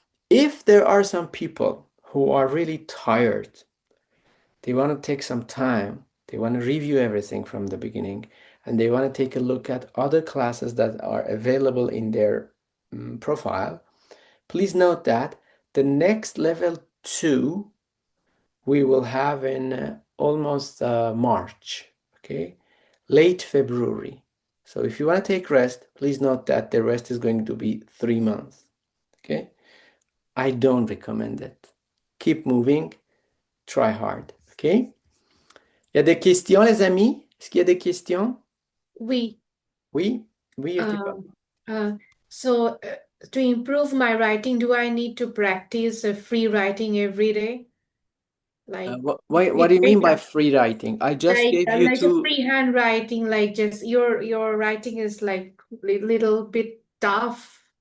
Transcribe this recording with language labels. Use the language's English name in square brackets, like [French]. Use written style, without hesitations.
[English] If there are some people who are really tired, they want to take some time, they want to review everything from the beginning, and they want to take a look at other classes that are available in their profile, please note that the next level 2 we will have in almost March, okay? Late February. So if you want to take rest, please note that the rest is going to be 3 months, okay? I don't recommend it. Keep moving, try hard, okay? [French] Il y a des questions, les amis? Est-ce qu'il y a des questions? Oui. Oui? Oui, Irtifa? [English] So to improve my writing, do I need to practice free writing every day? Like What do you mean by free writing? I just gave you like a two. freehand writing, like just your writing is like little bit tough.